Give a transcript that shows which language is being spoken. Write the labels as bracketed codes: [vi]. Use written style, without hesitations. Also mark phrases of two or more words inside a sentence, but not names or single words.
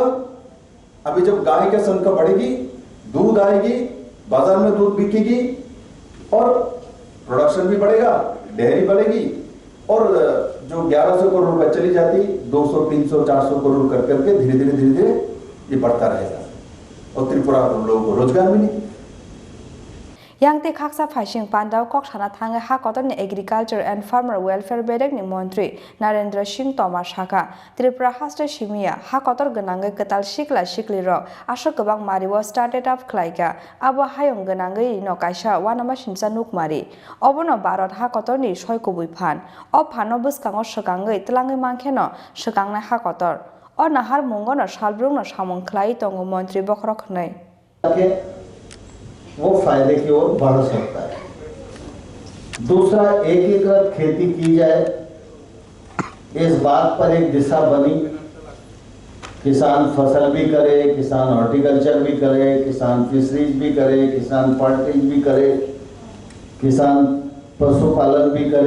[hi] अभी जब गाय की संख्या बढ़ेगी, दूध आएगी, बाजार में दूध बिकेगी और प्रोडक्शन भी बढ़ेगा, डेयरी बढ़ेगी, और जो 1100 करोड़ रुपए चली जाती 200, 300, 400 करोड़ कर करके धीरे धीरे ये बढ़ता रहेगा और त्रिपुरा लोगों को रोजगार मिलेगी। [trp] Yangte khaksa phashing pandao kok thana thange ha kotor ni [en] Agriculture and Farmer Welfare [trp] Bedek ni Montri Narendra Singh Tomar Shaka Tripura Haste Shimia ha kotor ganange ketal shikla shikli ro asho gobang mariwo [en] started up [trp] khlaika abo hayong ganange no kaisa wanama simsa nukmari obono Bharat ha kotor ni 6 kubui phan o phano buskango shokangei tlangai mangkheno shokangna ha kotor o nahar mungono salbrung no samong khlai tongo Montri bokrok nei [hi] वो फायदे की ओर बढ़ सकता है। दूसरा, एकीकृत खेती की जाए, इस बात पर एक दिशा बनी। किसान फसल भी करे, किसान हॉर्टिकल्चर भी करे, किसान फिशरीज भी करे, किसान पोल्ट्री भी करे, किसान पशुपालन भी करे।